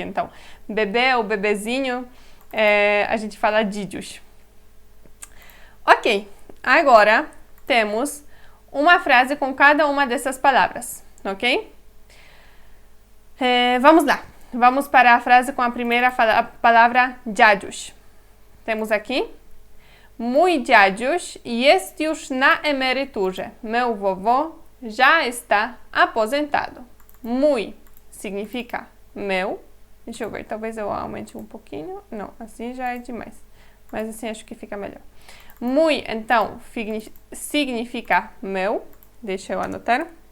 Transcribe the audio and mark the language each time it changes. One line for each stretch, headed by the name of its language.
Portuguese: Então, bebê ou bebezinho, a gente fala dzidziuś. Ok, agora temos uma frase com cada uma dessas palavras, ok? Vamos lá. Vamos para a frase com a primeira palavra dziaduś.
Polish: Temos aqui: mój dziaduś jest już na emeryturze.
Portuguese: Meu vovô já está aposentado. Mój significa meu. Deixa eu ver, talvez eu aumente um pouquinho. Não, assim já é demais. Mas assim acho que fica melhor. Mój, então, significa meu. Deixa eu anotar.